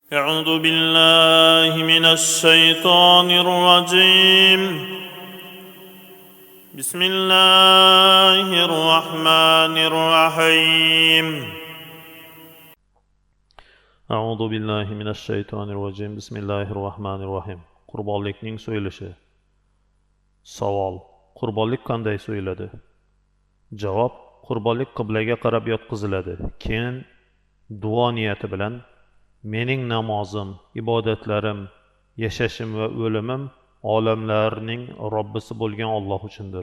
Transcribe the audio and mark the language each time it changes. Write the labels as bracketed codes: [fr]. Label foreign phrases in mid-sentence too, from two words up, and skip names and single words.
[ar] أعوذ بالله من الشيطان الرجيم بسم الله الرحمن الرحيم أعوذ بالله من الشيطان الرجيم بسم الله الرحمن الرحيم [uz] Qurbonlikning so'yilishi. Savol: Qurbonlik qanday so'yiladi? Javob: Qurbonlik qiblaga qarab yotqiziladi. Keyin duo niyati bilan mening namozim, ibodatlarim, yashashim va o'limim olamlarning Robbisi bo'lgan Alloh uchundir.